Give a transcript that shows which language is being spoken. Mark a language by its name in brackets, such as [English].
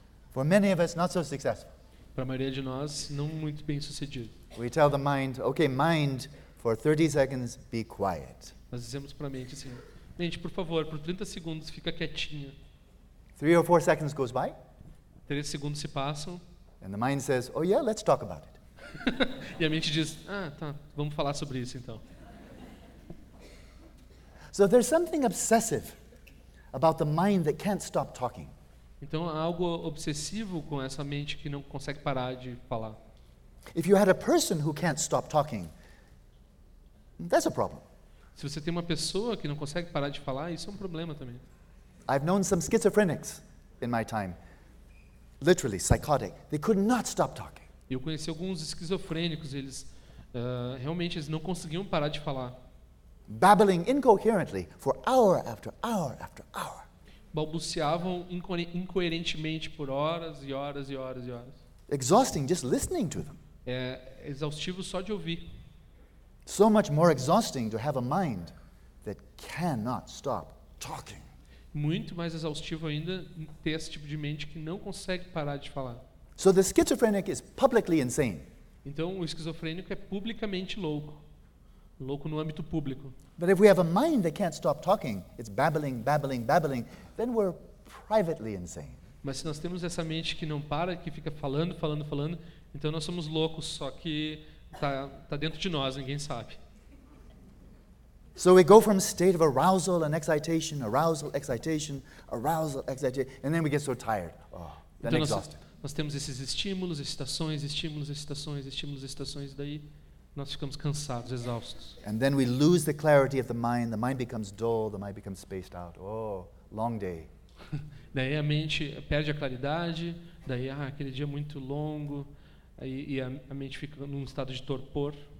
[English] For many of us, not so successful. [Portuguese] Para a maioria de nós, não muito bem sucedido. [English] We tell the mind, okay, mind, for 30 seconds, be quiet. [Portuguese] Nós dizemos para a mente assim, mente, por favor, por 30 segundos, fica quietinha. [English] 3 or 4 seconds goes by. [Portuguese] 3 segundos se passam. [English] And the mind says, oh yeah, let's talk about it. [Portuguese] E a mente diz, ah, tá, vamos falar sobre isso então. [English] So there's something obsessive about the mind that can't stop talking. [Portuguese] Então há algo obsessivo com essa mente que não consegue parar de falar. [English] If you had a person who can't stop talking, that's a problem. [Portuguese] Se você tem uma pessoa que não consegue parar de falar, isso é um problema também. [English] I've known some schizophrenics in my time. Literally psychotic. They could not stop talking. [Portuguese] Eu conheci alguns esquizofrênicos, eles realmente eles não conseguiam parar de falar. [English] Babbling incoherently for hour after hour after hour. [Portuguese] Balbuciavam incoerentemente por horas e horas e horas e horas. [English] Exhausting just listening to them. [Portuguese] É exaustivo só de ouvir. [English] So much more exhausting to have a mind that cannot stop talking. [Portuguese] Muito mais exaustivo ainda ter esse tipo de mente que não consegue parar de falar. [English] So the schizophrenic is publicly insane. [Portuguese] Então o esquizofrênico é publicamente louco. Louco no âmbito público. [English] But if we have a mind that can't stop talking, it's babbling, babbling, babbling, then we're privately insane. [Portuguese] Mas se nós temos essa mente que não para, que fica falando, falando, falando, então nós somos loucos, só que tá dentro de nós, ninguém sabe. [English] So we go from state of arousal and excitation, arousal, excitation, arousal, excitation, and then we get so tired, then [Portuguese] então [English] exhausted. [Portuguese] Nós temos esses estímulos, excitações, estímulos, excitações, estímulos, excitações, daí nós ficamos cansados, exaustos. [English] And then we lose the clarity of the mind becomes dull, the mind becomes spaced out. Long day. [Portuguese] Daí a mente perde a claridade, daí aquele dia é muito longo, e a mente fica num estado de torpor.